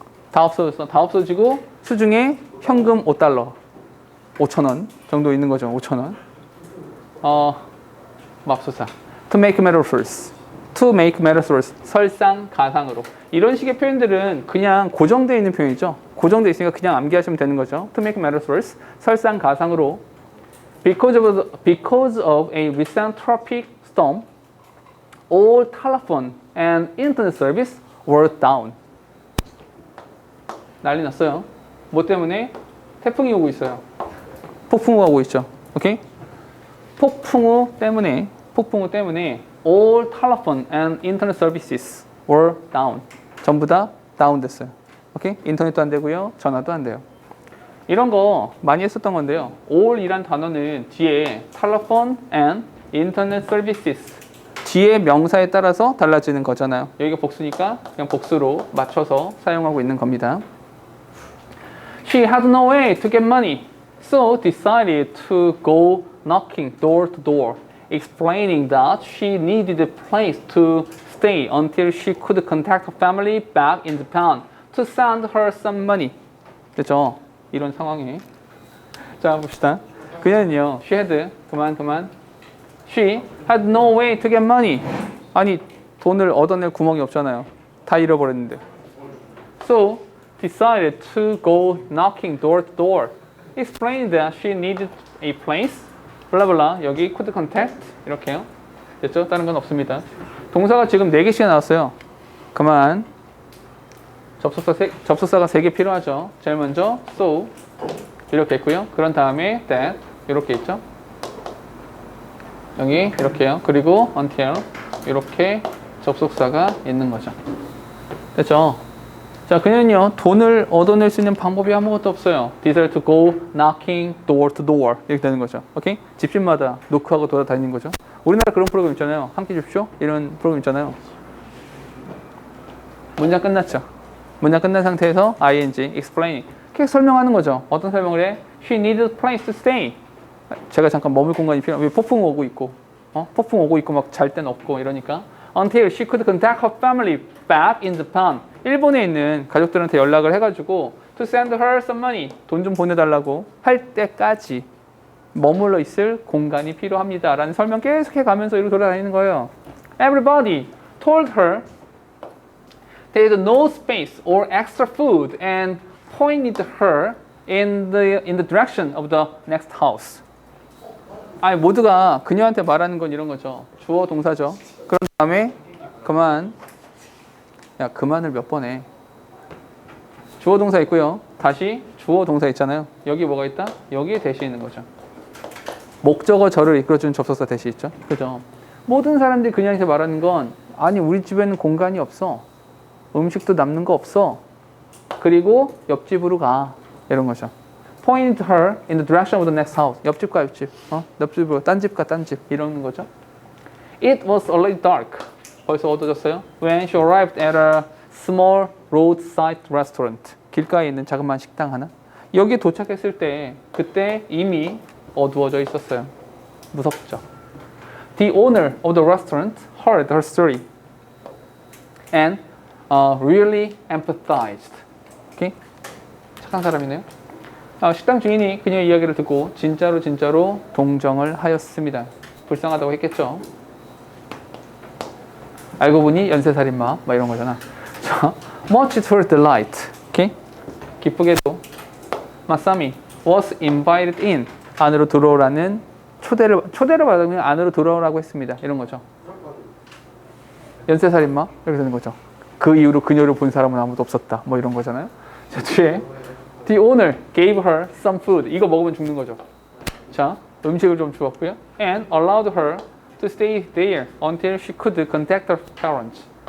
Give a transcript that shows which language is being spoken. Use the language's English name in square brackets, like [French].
[Korean] 다 없어지고 수중에 현금 $5, 5,000원 정도 있는 거죠. 5,000원. 맙소사. [English] To make matters worse. [Korean] 설상가상으로. 이런 식의 표현들은 그냥 고정되어 있는 표현이죠. 고정되어 있으니까 그냥 암기하시면 되는 거죠. [English] To make matters worse. [Korean] 설상가상으로. [English] Because of a recent tropic storm, all telephone and internet service were down. [Korean] 난리 났어요. 뭐 때문에? 태풍이 오고 있어요. 폭풍우가 오고 있죠. 오케이? 폭풍우 때문에 [English] all telephone and internet services were down. [Korean] 전부 다 다운됐어요. 오케이? 인터넷도 안 되고요. 전화도 안 돼요. 이런 거 많이 했었던 건데요. all이란 단어는 뒤에 [English] telephone and internet services [Korean] 뒤에 명사에 따라서 달라지는 거잖아요. 여기가 복수니까 그냥 복수로 맞춰서 사용하고 있는 겁니다. [English] She had no way to get money, so decided to go knocking door to door, explaining that she needed a place to stay until she could contact her family back in Japan to send her some money. [Korean] 됐죠? 이런 상황에. 자, 봅시다. 그녀는요, [English] she had, [Korean] 그만. [English] She had no way to get money. [Korean] 아니, 돈을 얻어낼 구멍이 없잖아요. 다 잃어버렸는데. [English] So, decided to go knocking door to door. Explained that she needed a place. [Korean] 블라블라. [English] 여기 could contact. [Korean] 이렇게요. 됐죠? 다른 건 없습니다. 동사가 지금 4개씩 나왔어요. 그만. 접속사가 3개 필요하죠. 제일 먼저 so 이렇게 있고요. 그런 다음에 that 이렇게 있죠. 여기 이렇게요. 그리고 until 이렇게 접속사가 있는 거죠. 됐죠? 자, 그녀는요 돈을 얻어낼 수 있는 방법이 아무것도 없어요. [English] Decide to go knocking door to door [Korean] 이렇게 되는 거죠. 오케이? 집집마다 노크하고 돌아다니는 거죠. 우리나라 그런 프로그램 있잖아요. 함께 줍쇼 이런 프로그램 있잖아요. 문장 끝났죠. 문장 끝난 상태에서 ing, explaining 계속 설명하는 거죠. 어떤 설명을 해? [English] She needed a place to stay. [Korean] 제가 잠깐 머물 공간이 필요해. 왜 폭풍 오고 있고, 폭풍 오고 있고 막 잘 땐 없고 이러니까. [English] Until she could contact her family back in Japan. [Korean] 일본에 있는 가족들한테 연락을 해가지고 [English] to send her some money. [Korean] 돈 좀 보내달라고 할 때까지 머물러 있을 공간이 필요합니다. 라는 설명 계속 해가면서 이렇게 돌아다니는 거예요. [English] Everybody told her there is no space or extra food and pointed her in the direction of the next house. [Korean] 아니 모두가 그녀한테 말하는 건 이런 거죠. 주어 동사죠. 그런 다음에 그만. 야 그만을 몇 번 해. 주어 동사 있고요. 다시 주어 동사 있잖아요. 여기 뭐가 있다? 여기에 대시 있는 거죠. 목적어 절을 이끌어주는 접속사 대시 있죠. 그죠? 모든 사람들이 그녀한테 말하는 건 아니 우리 집에는 공간이 없어. 음식도 남는 거 없어. 그리고 옆집으로 가. 이런 거죠. [English] Point her in the direction of the next house. [Korean] 옆집과 옆집. 옆집으로 딴 집과 딴 집. 이런 거죠. [English] It was already dark. [Korean] 벌써 어두워졌어요. [English] When she arrived at a small roadside restaurant. [Korean] 길가에 있는 자그마한 식당 하나. 여기에 도착했을 때 그때 이미 어두워져 있었어요. 무섭죠. The owner of the restaurant heard her story and really empathized. 오케이? 착한 사람이네요. 식당 주인이 그녀의 이야기를 듣고 진짜로 동정을 하였습니다. 불쌍하다고 했겠죠. 알고 보니 연쇄살인마 막 이런 거잖아. [English] 자, much to her delight. 오케이? [Korean] 기쁘게도 [English] 마사미 was invited in. [Korean] 안으로 들어오라는 초대를 받으면 안으로 들어오라고 했습니다. 이런 거죠. 연쇄살인마 이렇게 되는 거죠. 그 이후로 그녀를 본 사람은 아무도 없었다. 뭐 이런 거잖아요. 자, 뒤에 [English] The owner gave her some food. [Korean] 이거 먹으면 죽는 거죠. 자, 음식을 좀 주었고요. [English] And allowed her to stay there until she could contact her parents.